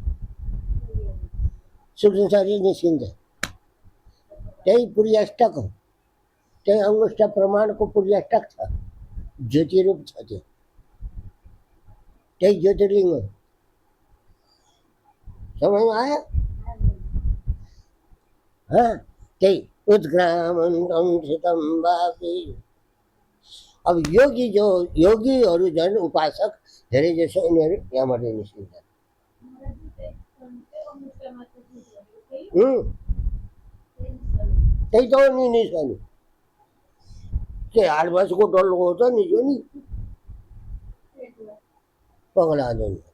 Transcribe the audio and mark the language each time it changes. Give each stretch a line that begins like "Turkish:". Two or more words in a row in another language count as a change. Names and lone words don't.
Nepali: सूक्ष्म शरीर निस्किन्छ। त्यही पुर्याष्टक हो, त्यही अङ्गुष्ठ प्रमाणको पुर्याष्टक छ, ज्योति रूप छ त्यो, त्यही ज्योतिर्लिङ्ग हो। समझमा आयो? त्यही
Sanskrit: उत्क्रामन्तं स्थितं वापि।
Nepali: अब योगी जो योगीहरू झन् उपासक धेरै जसो उनीहरू यहाँबाट निस्किन्छन्। त्यही त हो नि निस्कनु। के 8 वर्षको डल्लो हो त निस्क्यो नि,
Hindi: पगला आदमी।